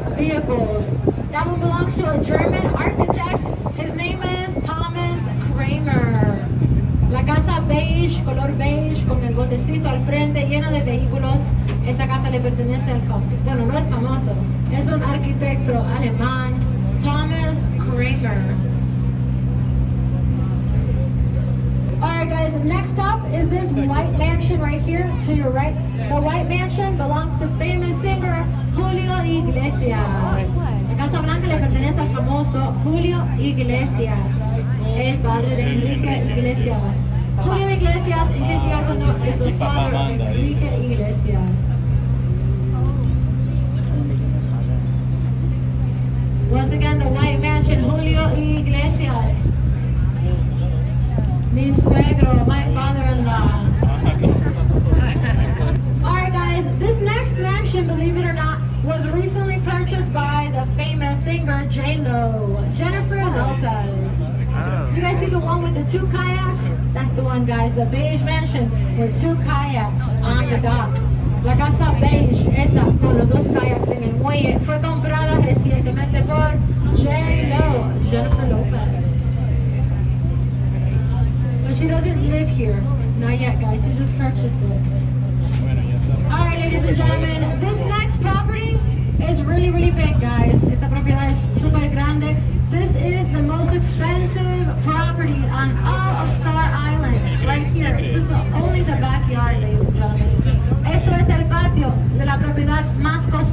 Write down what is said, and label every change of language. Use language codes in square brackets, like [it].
[en] That one belongs to a German architect. His name is Thomas Kramer. [es] La casa beige, color beige, con el botecito al frente lleno de vehículos. Esa casa le pertenece al famoso, bueno, no es famoso, es un arquitecto alemán, Thomas Kramer. [en] Alright guys, next up is this white mansion right here to your right. The white mansion belongs to famous singer Julio Iglesias. [es] La Casa Blanca le pertenece al famoso Julio Iglesias, el padre de Enrique Iglesias. [en] Julio Iglesias, in case you guys don't know, is the father of Enrique Iglesias. Once again, the white mansion, Julio Iglesias. [es] Mi suegro, [en] my father-in-law. Alright guys, this next mansion, believe it or not, was recently purchased by the famous singer J-Lo, Jennifer Lopez. You guys see the one with the 2 kayaks? That's the one, guys, the beige mansion with 2 kayaks on the dock. [es] La casa beige, esa, con los 2 kayaks en el muelle, fue comprada recientemente por J-Lo, Jennifer Lopez. [en] But she doesn't live here. Not yet, guys. She just purchased it. Alright, ladies and gentlemen, this next property is really, really big, guys. [es] Esta propiedad es super grande. [en] This is the most expensive property on all of Star Island. Right here. This is only the backyard, ladies and gentlemen. [es] Esto es el patio de la propiedad más